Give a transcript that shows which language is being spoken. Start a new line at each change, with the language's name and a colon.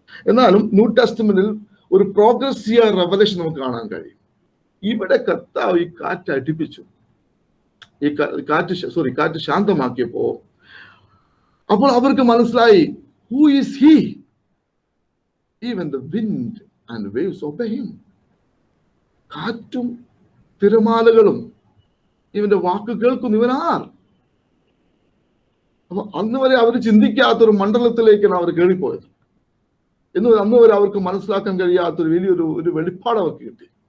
Malayalam: എന്നാലും ന്യൂ ടെസ്റ്റ്മെന്റിൽ ഒരു progressive revelation നമുക്ക് കാണാൻ കഴിയും. ഇവിടെ കർത്താവ് ഈ കാറ്റ് അടിപ്പിച്ചു, ഈ കാറ്റ് ശാന്തമാക്കിയപ്പോ അപ്പോൾ അവർക്ക് മനസ്സിലായി,
English: who is he? Even the wind and waves obey him.
Malayalam: കാറ്റും തിരമാലകളും ഇവന്റെ വാക്ക് കേൾക്കുന്നു, ഇവനാർ. അപ്പൊ അന്ന് വരെ അവർ ചിന്തിക്കാത്തൊരു മണ്ഡലത്തിലേക്കാണ് അവർ കേറിപ്പോയത്. അന്ന് വരെ അവർക്ക് മനസ്സിലാക്കാൻ കഴിയാത്തൊരു വലിയൊരു വെളിപ്പാട് അവർക്ക് കിട്ടി.